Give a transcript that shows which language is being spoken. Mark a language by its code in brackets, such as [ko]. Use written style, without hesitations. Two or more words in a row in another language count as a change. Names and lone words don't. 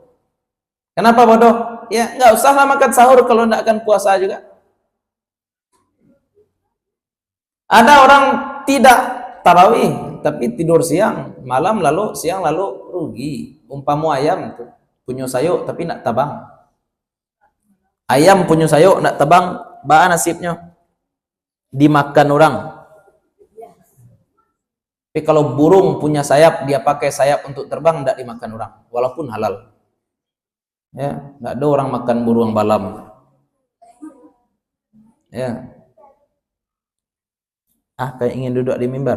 [id] Kenapa bodoh? Ya nggak usahlah makan sahur kalau tidak akan puasa juga. Ada orang tidak tarawih tapi tidur siang, malam lalu siang lalu rugi. Umpama ayam tuh punya sayuk tapi [min] nak tabang. [id] Ayam punya sayuk [min] nak tabang, [id] bah nasibnya dimakan orang. Tapi kalau burung punya sayap, dia pakai sayap untuk terbang, tidak dimakan orang, walaupun halal. Ya, tidak ada orang makan burung balam. Ya. Kayak ingin duduk di mimbar.